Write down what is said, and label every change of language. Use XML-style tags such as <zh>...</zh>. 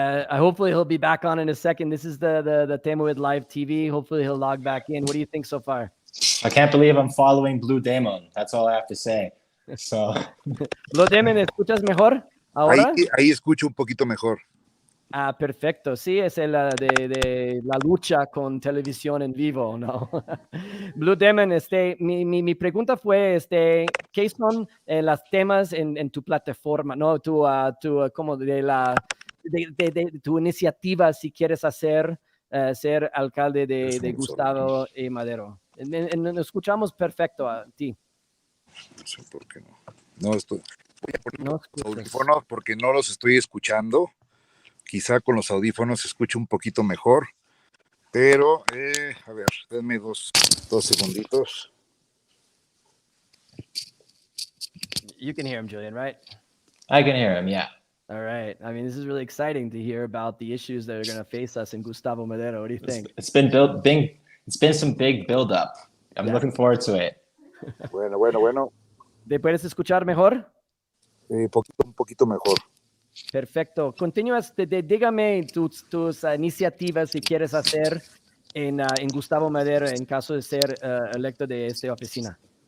<en>Hopefully he'll be back on in a second. This is the tema with live TV. Hopefully he'll log back in. What do you think so far? I can't believe I'm following Blue Demon. That's all I have to say. So,</en> <es>Blue Demon, ¿me escuchas mejor ahora? Ahí escucho un poquito mejor. Ah, perfecto. Sí, es el de la lucha con televisión en vivo, ¿no? Blue Demon, mi pregunta fue, ¿qué son los temas en tu plataforma, no? Como de tu iniciativa si quieres hacer ser alcalde de Gustavo Madero. Nos escuchamos perfecto a ti. No sé por qué no. No estoy. Voy a poner No los escuchas. audífonos porque no los estoy escuchando. Quizá con los audífonos se escuche un poquito mejor. Pero, a ver, denme dos segunditos.</es> <en>You can hear him, Julian, right? I can hear him, yeah. All right. I mean, this is really exciting to hear about the issues that are going to face us in Gustavo Madero. What do you think? It's been some big build up. I'm looking forward to it.</en> <es>Bueno. ¿Te puedes escuchar mejor? Un poquito mejor. Perfecto. Continúas, dígame tus iniciativas si quieres hacer en Gustavo Madero en caso de ser electo de esta oficina.</es>